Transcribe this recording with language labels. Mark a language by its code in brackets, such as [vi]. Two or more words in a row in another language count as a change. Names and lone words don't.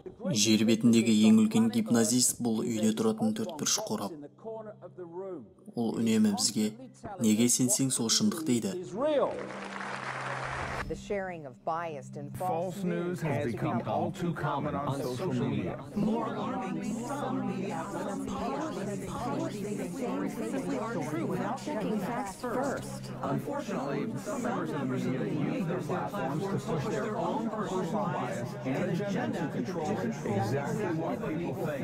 [kk] Жер бетіндегі ең үлкен гипнозист бұл үйде тұратын төртбұрыш қорап. Ол үнемі бізге неге сенсең сол шындық дейді. [en] The sharing of biased and false news has become all too common on social media. More alarming, some media outlets simply aren't true without checking facts first. Unfortunately, some members of the media use their platforms to push their own personal bias and agenda to control exactly what people think.